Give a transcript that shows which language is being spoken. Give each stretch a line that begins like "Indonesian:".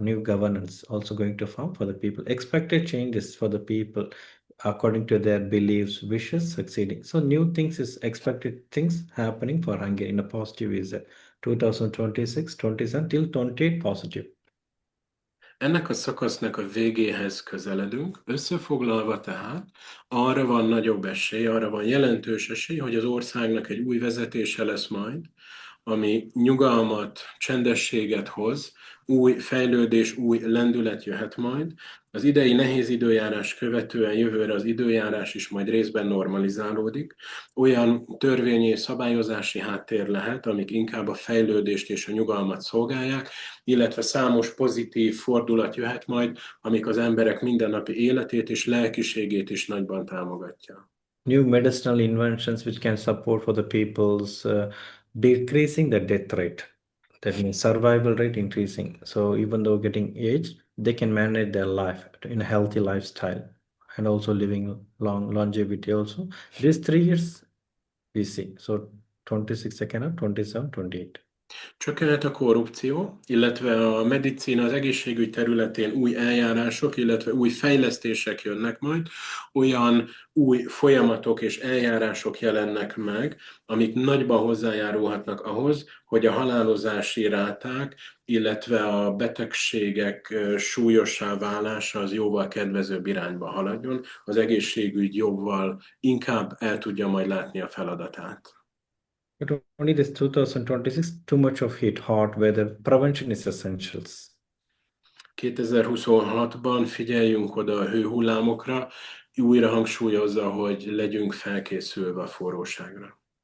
English: New governance also going to form for the people. Expected changes for the people according to their beliefs, wishes, succeeding. So new things is expected things happening for Hungary in a positive is there. 2026, 27 till 28 positive.
Hungarian: Ennek a szakasznak a végéhez közeledünk, összefoglalva tehát arra van nagyobb esély, arra van jelentős esély, hogy az országnak egy új vezetése lesz majd, ami nyugalmat, csendességet hoz, új fejlődés, új lendület jöhet majd. Az idei nehéz időjárás követően jövőre az időjárás is majd részben normalizálódik. Olyan törvényi és szabályozási háttér lehet, amik inkább a fejlődést és a nyugalmat szolgálják, illetve számos pozitív fordulat jöhet majd, amik az emberek mindennapi életét és lelkiségét is nagyban támogatja.
English: New medicinal inventions which can support for the people's decreasing the death rate. That means survival rate increasing. So even though getting aged, they can manage their life in a healthy lifestyle and also living longevity also. These 3 years we see. So 26 second, 27, 28.
Hungarian: Csökkenhet a korrupció, illetve a medicína, az egészségügy területén új eljárások, illetve új fejlesztések jönnek majd, olyan új folyamatok és eljárások jelennek meg, amik nagyban hozzájárulhatnak ahhoz, hogy a halálozási ráták, illetve a betegségek súlyossá válása az jóval kedvezőbb irányba haladjon, az egészségügy jóval inkább el tudja majd látni a feladatát.
English: But only this 2026, too much of heat, hot weather, prevention is essentials.
Hungarian: 2026-ban figyeljünk oda a hőhullámokra, újra hangsúlyozza, hogy legyünk felkészülve a forróságra.